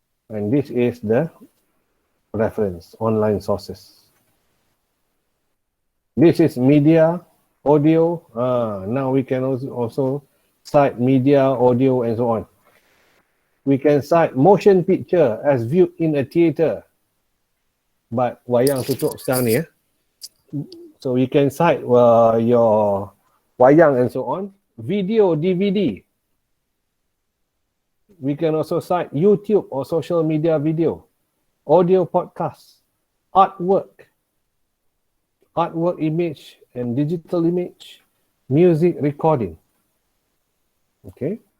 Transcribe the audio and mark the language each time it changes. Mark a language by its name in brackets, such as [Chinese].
[English] And this is the reference, online sources. This is media, audio. Now we can also cite media, audio, and so on. We can cite motion picture as viewed in a theater. [Malay] But wayang tutup sekarang ni. [English] So you can cite your wayang and so on. Video, DVD. We can also cite YouTube or social media video. Audio podcast. Artwork image and digital image, music recording. Okay.